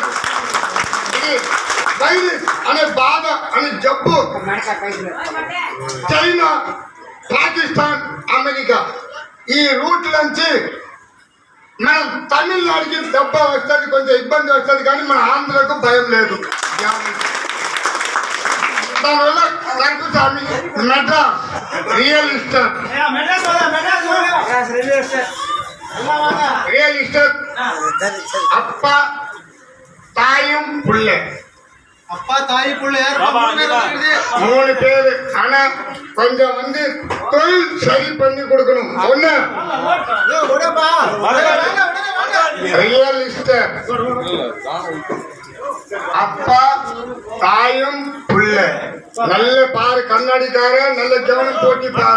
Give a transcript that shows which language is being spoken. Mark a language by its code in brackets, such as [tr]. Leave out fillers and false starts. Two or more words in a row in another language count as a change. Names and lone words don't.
[te] ఇది వైరస్ అనే బాధ అనే జబ్బు చైనా, పాకిస్తాన్, అమెరికా ఈ రూట్ నుంచి మనం తమిళనాడుకి దెబ్బ వస్తుంది, కొంచెం ఇబ్బంది వస్తుంది. కానీ మన ఆంధ్రకు భయం లేదు. దానివల్ల కరుపుసామి మెడ్రాస్ రియల్ ఎస్టేట్ [ta] அப்பா தாயும் புள்ள. அப்பா தாய் புள்ள யாரு? 3 பேரு. ஆனா கொஞ்சம் வந்து தொழில் சரி பண்ணி கொடுக்கணும். ஒண்ணு ரியல் எஸ்டேட், அப்பா தாயும் புள்ள நல்ல பாரு, கண்ணாடிக்கார நல்ல கவனம் போட்டி பாரு.